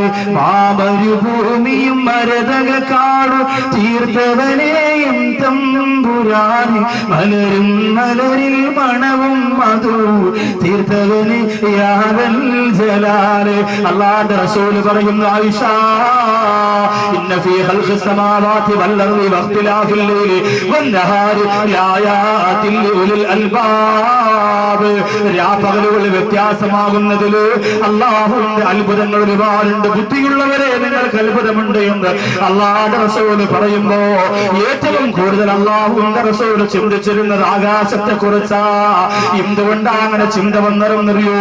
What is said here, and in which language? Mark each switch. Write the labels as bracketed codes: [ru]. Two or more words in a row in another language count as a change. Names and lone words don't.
[ml] മാമരുഭൂമിയും ഭരതകാടും തീർത്തവനേ എൻ തമ്പുരാൻ, മലരും മലരിൽ മണവും മധു തീർത്തവന് [ar] ياذا الجلال. [ml] അല്ലാഹുവിന്റെ റസൂൽ പറയുന്നു, ആയിഷ, [ar] إن في خلق السماوات والأرض واختلاف الليل والنهار لآيات لأولي الألباب. [ml] രാപകലുകൾ വ്യത്യാസമാകുന്നതിൽ അല്ലാഹുവിന്റെ അത്ഭുതങ്ങൾ ഒരുപാടുണ്ട്. ബുദ്ധിയുള്ളവരെ നിങ്ങൾക്ക് അത്ഭുതമുണ്ട് എന്ന് അല്ലാഹുവിന്റെ റസൂൽ പറയുമ്പോ ഏറ്റവും കൂടുതൽ അല്ലാഹുവിന്റെ റസൂൽ ചിന്തിച്ചിരുന്നത് ആകാശത്തെ കുറിച്ചാ. എന്തുകൊണ്ടാ അങ്ങനെ ചിന്ത വന്നറിയോ?